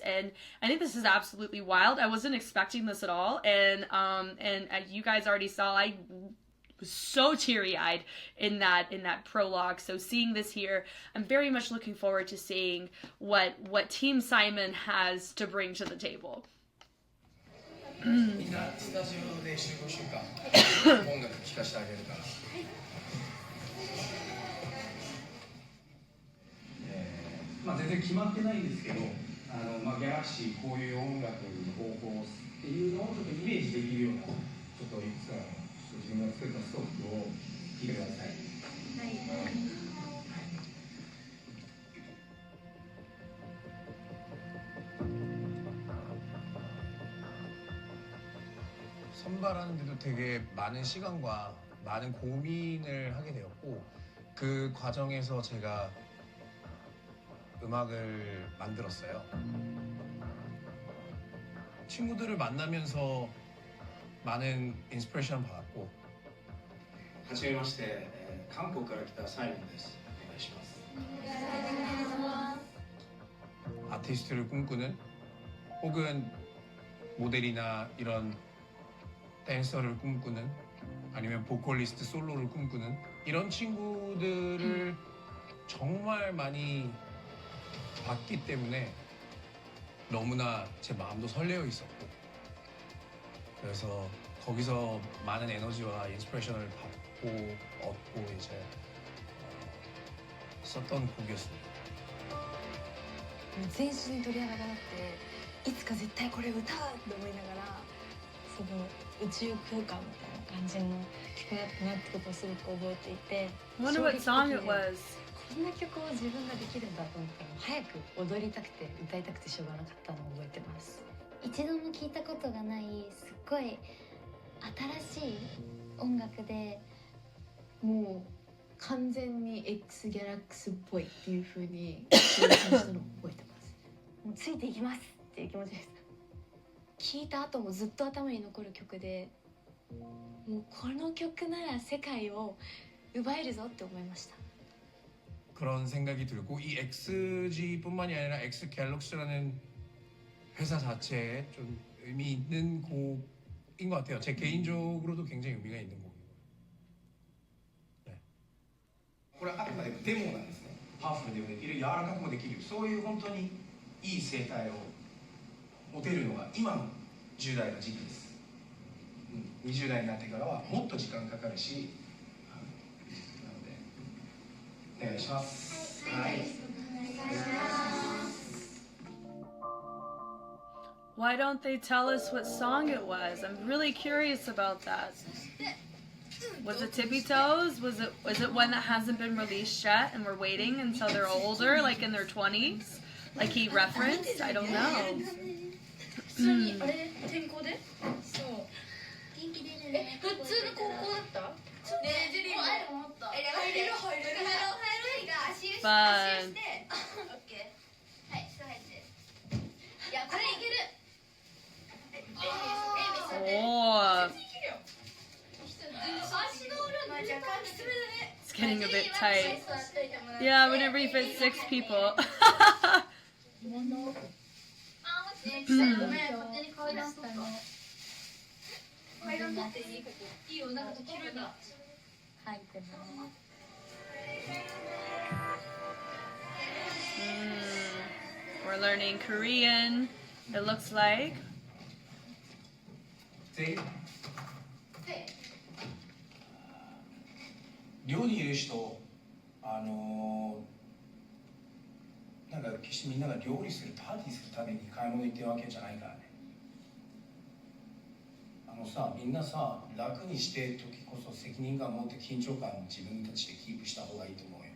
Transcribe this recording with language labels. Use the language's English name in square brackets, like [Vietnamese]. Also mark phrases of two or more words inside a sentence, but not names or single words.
[English] And I think this is absolutely wild. I wasn't expecting this at all, and you guys already saw I was so teary-eyed in that prologue. So seeing this here, I'm very much looking forward to seeing what Team Simon has to bring to the table. [Japanese] みんなスタジオで集合しようか。音楽聴かせてあげるから。全然決まってないんですけど、ギャラクシーこういう音楽の方向っていうのをちょっとイメージできるような、ちょっといくつかの自分が作ったストックを聞いてください。はい。 [Korean] 선발하는데도 되게 많은 시간과 많은 고민을 하게 되었고, 그 과정에서 제가 음악을 만들었어요. 친구들을 만나면서 많은 인스피레이션 받았고. [Japanese] はじめまして、韓国から来たサイモンです。お願いします。 [Korean] 아티스트를 꿈꾸는, 혹은 모델이나 이런 댄서를 꿈꾸는, 아니면 보컬리스트 솔로를 꿈꾸는 이런 친구들을 정말 많이 봤기 때문에 너무나 제 마음도 설레어 있었고, 그래서 거기서 많은 에너지와 인스피레이션을 받고 얻고 이제 썼던 곡이었습니다. [Japanese] 全身鳥肌が立っていつか絶対これ歌うって思いながら、その宇宙空間みたいな感じの曲だったなってことをすごく覚えていて、 [English] Wonder what song it was. [Japanese] こんな曲を自分ができるんだと思ったら早く踊りたくて歌いたくてしょうがなかったのを覚えてます。一度も聞いたことがないすっごい新しい音楽で、もう完全に X ギャラクスっぽいっていう風に紹介したのを覚えてます。もうついていきますっていう気持ちです。聴いた後もずっと頭に残る曲で、もうこの曲なら世界を奪えるぞって思いました。 [Korean] 그런 생각이 들고, 이 XG뿐만이 아니라 X갤럭시라는 회사 자체에 좀 의미 있는 곡인 것 같아요. 제 개인적으로도 굉장히 의미가 있는 곡이고. 네. [Japanese] これはあくまでもデモなんですね。パワフルでもできる、柔らかくもできる、そういう本当にいい声帯を持てるのが今の10代の時期です。20代になってからはもっと時間かかるし、なのでお願いします。はい。 [English] Why don't they tell us what song it was? I'm really curious about that. Was it Tippy Toes? Was it one that hasn't been released yet and we're waiting until they're older, like in their 20s? Like he referenced? I don't know. [Japanese] 普通にあれ転校で？そう。元気出るね。普通の高校だった？ねえジェリーも入る思った。入る。足して。オッケー。はい、すぐ入って。いや、これいける。 [English] Oh, [Japanese] 足の裏若干きつめだね。 [English] it's getting a bit tight. Yeah, whenever you fit 6 people. [Japanese] ごめん、勝手に階段取った。階段取っていい？いいよ、なんかできるんだ。入ってます。 [English] We're learning Korean, it looks like. [Japanese] 全員寮にいる人、なんか決してみんなが料理する、パーティーするために買い物行ってるわけじゃないからね。みんなさ、楽にして時こそ責任感を持って緊張感を自分たちでキープした方がいいと思うよ。